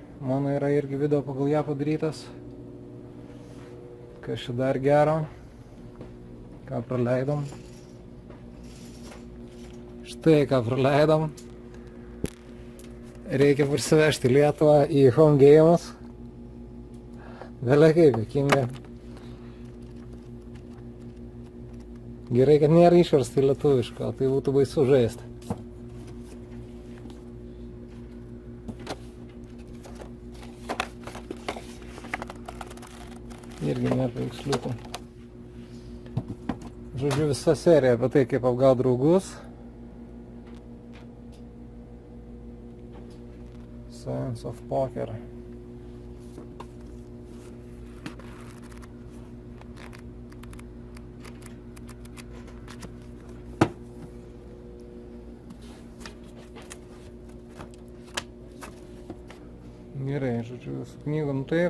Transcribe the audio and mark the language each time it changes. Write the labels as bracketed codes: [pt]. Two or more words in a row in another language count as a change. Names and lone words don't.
[lt] Mano yra irgi video pagal ją padarytas. Kas čia dar gero? Ką praleidom? Štai ką praleidom. Reikia parsivežti Lietuvą į [en] home games. [lt] Vėlia kaip, juokinga. Gerai, kad nėra išversta į lietuvišką, tai būtų baisu žaisti. Irgi nėra paveiksliukų. Žodžiu, visa serija apie tai, kaip apgaut draugus. Science of Poker. Gerai, žodžiu, su knygom taip.